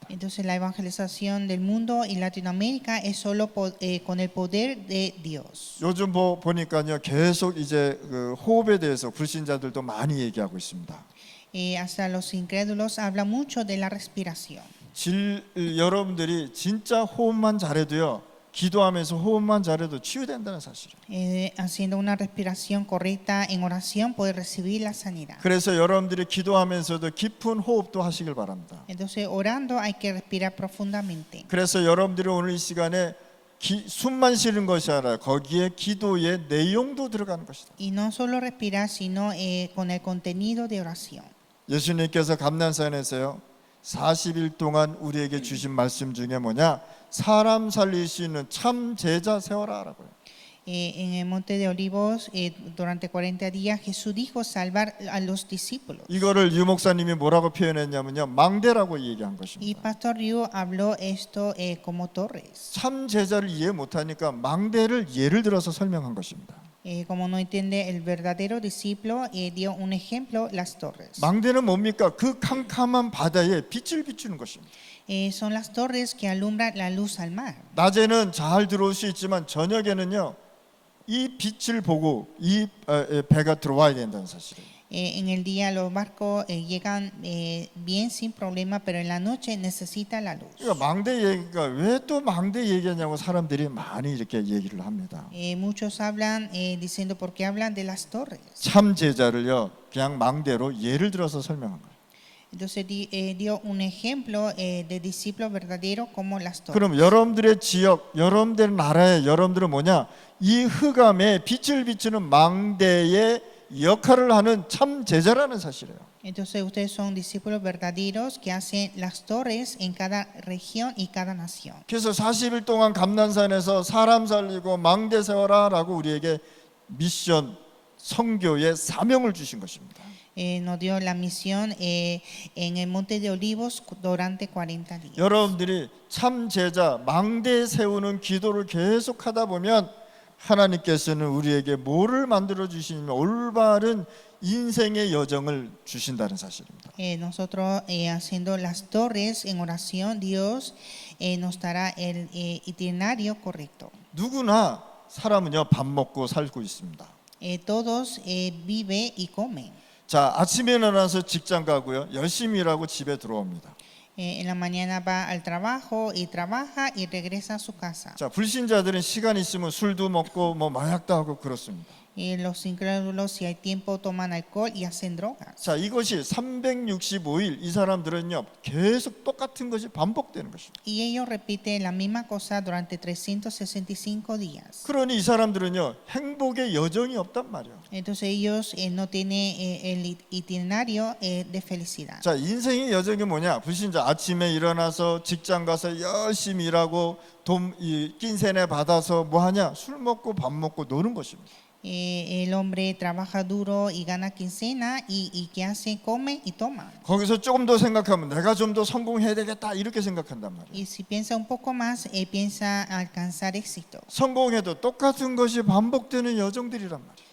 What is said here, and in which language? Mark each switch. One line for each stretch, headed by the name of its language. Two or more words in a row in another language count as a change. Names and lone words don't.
Spanish: Entonces la evangelización del mundo y Latinoamérica es solo con el poder de Dios.
Korean: 요즘 보니까요 계속 이제 그 호흡에 대해서 불신자들도 많이 얘기하고 있습니다.
Spanish: Hasta los incrédulos habla mucho de la respiración.
Korean: 여러분들이 진짜 호흡만 잘해도요 기도하면서 호흡만 잘해도 치유된다는 사실이에요.
Spanish: Haciendo una respiración correcta en oración puede recibir la sanidad.
Korean: 그래서 여러분들이 기도하면서도 깊은 호흡도 하시길 바랍니다.
Spanish: Entonces orando hay que respirar profundamente.
Korean: 그래서 여러분들이 오늘 이 시간에 숨만 쉬는 것이 아니라 거기에 기도의 내용도 들어가는 것이다.
Spanish: Y no solo respirar, sino con el contenido de oración.
Korean: 예수님께서 감난산에서요 40일 동안 우리에게 주신 말씀 중에 뭐냐? 사람 살릴 수 있는 참 제자 세워라라고요.
Spanish: En el monte de Olivos, durante 40 días, Jesús dijo salvar a los discípulos.
Korean: 이거를 유 목사님이 뭐라고 표현했냐면요 망대라고 얘기한 Y 것입니다.
Spanish: Pastor Ryu habló esto como torres.
Korean: 참 제자를 이해 못하니까 망대를 예를 들어서 설명한 것입니다.
Spanish: Como no entiende el verdadero discípulo, dio un ejemplo, las torres.
Korean: 망대는 뭡니까? 그 캄캄한 바다에 빛을 비추는 것입니다.
Spanish: Son las torres que alumbran la luz al mar.
Korean: 낮에는 잘 들어올 수 있지만 저녁에는요 이 빛을 보고 이 배가 들어와야 된다는 사실이에요.
Spanish: En el día los barcos llegan bien sin problema, pero en la noche necesita la luz.
Korean: 그러니까 망대 얘기가 왜 또 망대 얘기하냐고 사람들이 많이 이렇게 얘기를 합니다.
Spanish: Muchos hablan diciendo por qué hablan de las torres.
Korean: 참 제자를요 그냥 망대로 예를 들어서 설명한 거예요.
Spanish: Entonces dio un ejemplo de discípulo verdadero como las torres.
Korean: 그럼 여러분들의 지역, 여러분들 나라에 여러분들은 뭐냐? 이 흑암에 빛을 비추는 망대의 역할을 하는 참 제자라는 사실이에요.
Spanish: Entonces ustedes son discípulos verdaderos que hacen las torres en cada región y cada nación.
Korean: 그래서 40일 동안 감난산에서 사람 살리고 망대 세워라라고 우리에게 미션, 선교의 사명을 주신 것입니다.
Spanish: Nos dio la misión en el monte de Olivos durante 40 días.
Korean: 여러분들이 참 제자, 망대 세우는 기도를 계속하다 보면 하나님께서는 우리에게 뭐를 만들어 주시냐면 올바른 인생의 여정을 주신다는 사실입니다.
Spanish: Nosotros haciendo las torres en oración, Dios nos dará el itinerario correcto.
Korean: 누구나 사람은요 밥 먹고 살고 있습니다.
Spanish: Todos vive y comen.
Korean: 자, 아침에 일어나서 직장 가고요. 열심히 일하고 집에 들어옵니다.
Spanish: En la mañana va al trabajo y trabaja y regresa a su casa.
Korean: 자, 불신자들은 시간 있으면 술도 먹고 뭐 마약도 하고 그렇습니다.
Spanish: Los incrédulos, si hay tiempo, toman alcohol y hacen drogas.
Korean: 자, 이것이 365일 이 사람들은요 계속 똑같은 것이 반복되는 것입니다.
Spanish: Y ellos repiten la misma cosa durante 365 días.
Korean: 그러니 이 사람들은요 행복의 여정이 없단 말이에요.
Spanish: Entonces ellos no tienen el itinerario de felicidad.
Korean: 자, 인생의 여정이 뭐냐? 불신자 아침에 일어나서 직장 가서 열심히 일하고 돈 낀세네 받아서 뭐 하냐? 술 먹고 밥 먹고 노는 것입니다.
Spanish: El hombre trabaja duro y gana quincena y ¿qué hace? Come y toma.
Korean: 거기서 조금 더 생각하면 내가 좀 더 성공해야 되겠다 이렇게 생각한단 말이에요.
Spanish: Y si piensa un poco más, piensa alcanzar éxito.
Korean: 성공해도 똑같은 것이 반복되는 여정들이란 말이에요.